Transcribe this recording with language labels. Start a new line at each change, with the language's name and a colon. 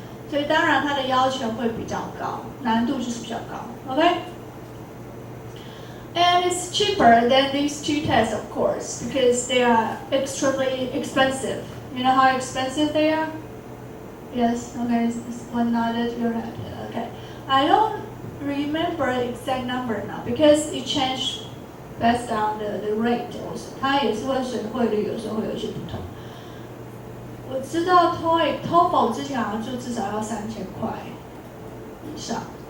Chinese: 所以当然它的要求会比较高，难度就是比较高
English: ，OK。And it's cheaper than these two tests, of course, because they are extremely expensive. You know how expensive they are? Yes, okay, one nodded your head. Okay. I don't remember the exact number now because it changed based on the rate also.
Chinese: 它也是会随汇率，有时候会有一些不同。我知道 TOEFL 之前好像就至少要3000块以上。